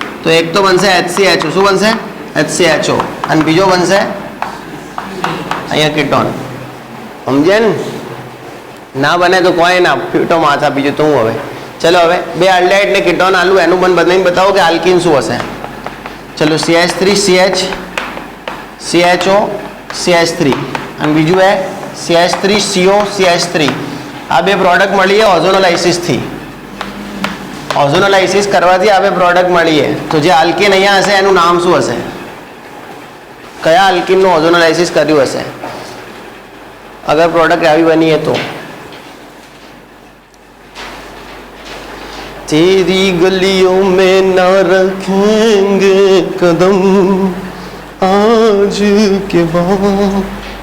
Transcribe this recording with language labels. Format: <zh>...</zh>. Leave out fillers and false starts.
<gu>તો એક તો બનશે HCHO. શું બનશે? HCHO. અને બીજો બનશે અહીંયા કીટોન. સમજે ને? ના બને તો કોઈ ના ફીટો માથા બીજું તો હું હવે ચલો હવે બે આલ્ડિહાઇડ ને કીટોન આલું એનું પણ બદલાઈને બતાવો કે આલ્કીન શું હશે. ચલો CH3 CH CHO CH3 અને બીજું હે CH3 CO CH3. આ બે પ્રોડક્ટ મળી છે ઓઝોનોલાઇસિસથી. ઓઝોનોલાઇસિસ કરવાથી આ બે પ્રોડક્ટ મળી છે. તો જે આલ્કીન અહીંયા હશે એનું નામ શું હશે? કયા આલ્કીનનું ઓઝોનોલાઇસિસ કર્યું હશે અગર પ્રોડક્ટ આવી બની</gu> <hi>है तो? तेरी गलियों में न रखेंगे कदम आज के बाद.</hi>